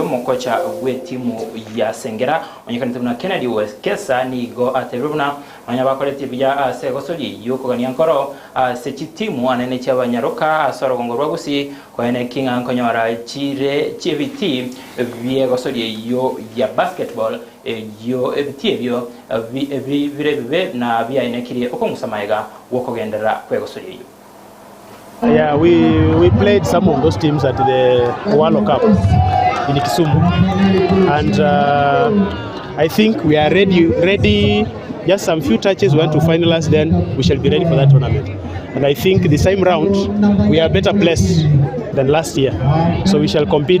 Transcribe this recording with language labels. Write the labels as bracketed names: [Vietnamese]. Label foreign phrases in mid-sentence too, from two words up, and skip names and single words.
[Gusii] mokocha gwe timu ya Sengera onyekana timu na Kennedy West Kesa nigo aterubna anya bakolete bya ase egosori yo ko ganyankoro ase timu anene chabanyaruka asoro gongorwa Gusii kwa ene kinga nkonyora chire chibiti byegosori yo ya basketball yo ebitibyo vibe na bya inekiri okomusamaiga wokogendera kwegosori yo. [English] Yeah, we played some of those teams at the World Cup in Kisumu, and I think we are ready. Just some few touches, we want to finalize, then we shall be ready for that tournament. And I think the same round we are better placed than last year, so we shall compete.